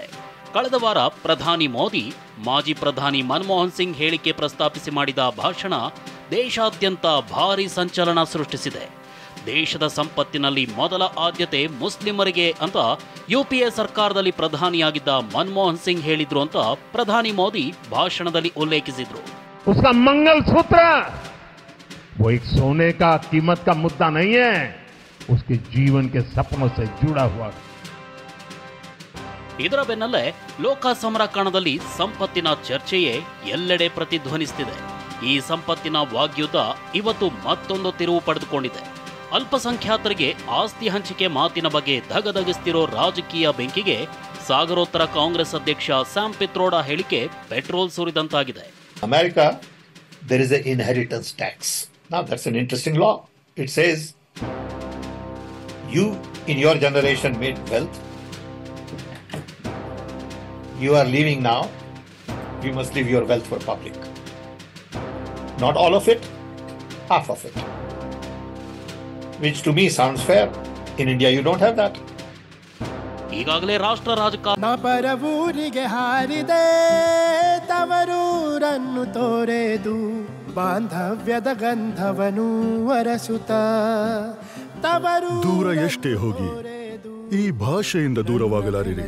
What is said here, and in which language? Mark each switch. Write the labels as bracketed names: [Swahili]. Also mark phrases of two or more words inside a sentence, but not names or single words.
[Kannada] ಕಳೆದ ವಾರ ಪ್ರಧಾನಿ ಮೋದಿ ಮಾಜಿ ಪ್ರಧಾನಿ ಮನಮೋಹನ್ ಸಿಂಗ್ ಹೇಳಿಕೆ ಪ್ರಸ್ತಾಪಿಸಿ ಮಾಡಿದ ಭಾಷಣ ದೇಶಾದ್ಯಂತ ಭಾರೀ ಸಂಚಲನ ಸೃಷ್ಟಿಸಿದೆ. ದೇಶದ ಸಂಪತ್ತಿನಲ್ಲಿ ಮೊದಲ ಆದ್ಯತೆ ಮುಸ್ಲಿಮರಿಗೆ ಅಂತ ಯುಪಿಎ ಸರ್ಕಾರದಲ್ಲಿ ಪ್ರಧಾನಿಯಾಗಿದ್ದ ಮನಮೋಹನ್ ಸಿಂಗ್ ಹೇಳಿದ್ರು ಅಂತ ಪ್ರಧಾನಿ ಮೋದಿ ಭಾಷಣದಲ್ಲಿ ಉಲ್ಲೇಖಿಸಿದ್ರು. [Hindi] उसका मंगलसूत्र वो एक सोने का कीमत का मुद्दा नहीं है, उसके जीवन के सपनों से जुड़ा हुआ. [Kannada] ಇದರ ಬೆನ್ನಲ್ಲೇ ಲೋಕ ಸಮರ ಕಣದಲ್ಲಿ ಸಂಪತ್ತಿನ ಚರ್ಚೆಯೇ ಎಲ್ಲೆಡೆ ಪ್ರತಿಧ್ವನಿಸುತ್ತಿದೆ. ಈ ಸಂಪತ್ತಿನ ವಾಗ್ಯುದ್ಧ ಇವತ್ತು ಮತ್ತೊಂದು ತಿರುವು ಪಡೆದುಕೊಂಡಿದೆ. ಅಲ್ಪಸಂಖ್ಯಾತರಿಗೆ ಆಸ್ತಿ ಹಂಚಿಕೆ ಮಾತಿನ ಬಗ್ಗೆ ಧಗಧಗಿಸ್ತಿರೋ ರಾಜಕೀಯ ಬೆಂಕಿಗೆ ಸಾಗರೋತ್ತರ ಕಾಂಗ್ರೆಸ್ ಅಧ್ಯಕ್ಷ ಸ್ಯಾಮ್ ಪಿತ್ರೋಡಾ ಹೇಳಿಕೆ ಪೆಟ್ರೋಲ್ ಸುರಿದಂತಾಗಿದೆ. [English] America, there is an inheritance tax. Now that's an interesting law. It says you in your generation made wealth. You are leaving now. You must leave your wealth for public. Not all of it, half of it. Which to me sounds fair. In India you don't have that. [Kannada] ಈಗಾಗಲೇ ರಾಷ್ಟ್ರ ರಾಜಕಾರಣ ಪರವೂರಿಗೆ ಹಾರಿದೆ, ತವರೂರನ್ನು ತೋರೆದು ಬಾಂಧವ್ಯದ ಗಂಧವನು ಅರಸುತ್ತ. ದೂರ ಎಷ್ಟೇ ಹೋಗಿ ಈ ಭಾಷೆಯಿಂದ ದೂರವಾಗಲಾರಿರಿ.